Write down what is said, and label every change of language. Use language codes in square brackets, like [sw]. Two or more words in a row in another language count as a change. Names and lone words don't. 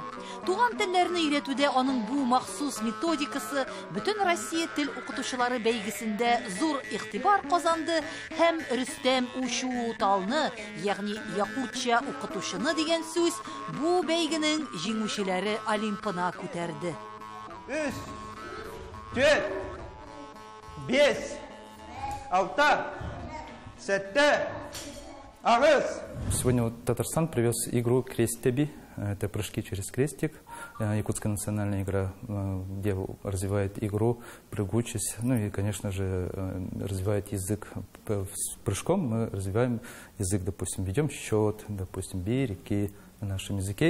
[tt] Туган телләрне өйрәтүдә аның бу махсус методикасы бөтен Россия тел укытучылары бәйгесендә зур игътибар казанды һәм Рөстәм Учууталны, ягъни якутча укытучыны дигән сүз бу бәйгенең җиңүчеләре Олимпына күтәрде. [sah] 3, 4, 5, 6, 7, Агыс! [ru] Сегодня вот Татарстан привез игру «Крестеби». Это прыжки через крестик. Якутская национальная игра, где развивает игру, прыгучесть. Ну и, конечно же, развивает язык. С прыжком мы развиваем язык, допустим, ведем счет, допустим, береги на нашем языке.